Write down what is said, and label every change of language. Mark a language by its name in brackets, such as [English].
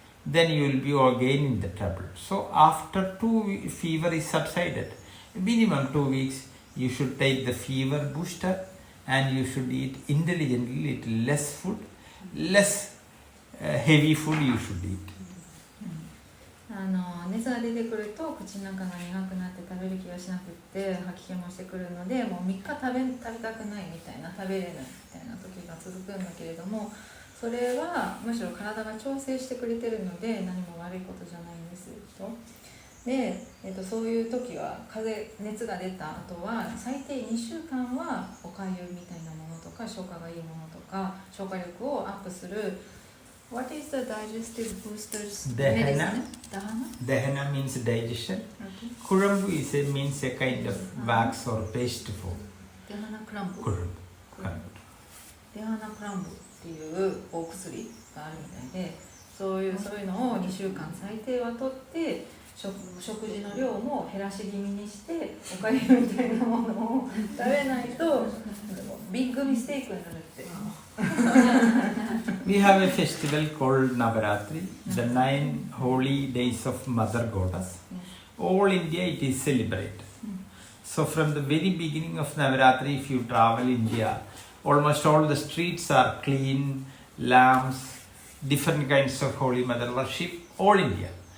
[English] Then you will be again in the trouble. So after fever is subsided, minimum 2 weeks, you should take the fever booster and you should eat intelligently, little less food, less heavy food you should eat. [Japanese] 熱が出てくると口の中が苦くなって食べる気がしなくって吐き気もしてくるので、もう3日食べたくないみたいな、食べれないみたいな時が続くんだけれども、それはむしろ体が調整してくれてるので何も悪いことじゃないんですと。で、そういう時は熱が出た後は最低2週間はおかゆみたいなものとか消化がいいものとか消化力をアップする。 [English] What is the digestive boosters medicine? Dehana means digestion. Okay. Kurambu means a kind of wax or paste form. Dehana Kurambu. Kurambu. [Japanese] Dehana Kurambu っていうお薬があるみたいで、そういうのを2週間最低は取って食事の量も減らし気味にしておかゆみたいなものを食べないとビッグミステイクになるって。 [English] We have a festival called Navaratri, the 9 holy days of Mother Goddess. All India it is celebrated. So from the very beginning of Navaratri, if you travel India, almost all the streets are clean, lamps, different kinds of Holy Mother worship, all India.